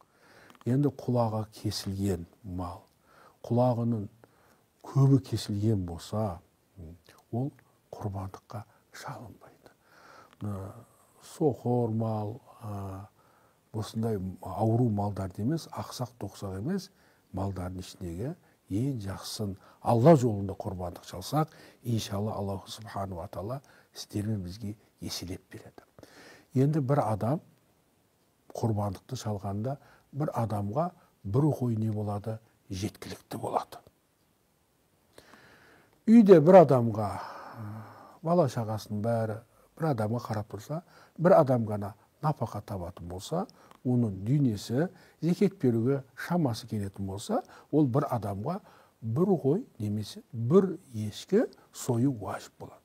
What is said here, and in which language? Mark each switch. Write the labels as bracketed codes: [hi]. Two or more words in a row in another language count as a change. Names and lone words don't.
[kk] Енді құлағы кесілген мал, құлағының көбі кесілген болса, ол құрбандыққа шалынбайды. Соқыр мал, осындай ауру малдар емес, ақсақ тоқсақ емес, малдардың ішіндегі ең жақсысын Алла жолында құрбандық шалсақ, иншалла [ar] الله سبحانه وتعالى [kk] істермен бізге еселеп береді. Енді бір адам құрбандықты шалғанда, бір адамға бір қой не болады? Жеткілікті болады. Үйде бір адамға бала шағасының бәрі бір адамға қарап тұрса, бір адам ғана напақа табатын болса, оның дүниесі зекет беруге шамасы келетін болса, ол бір адамға бір қой немесе бір ешкі сою важип болады.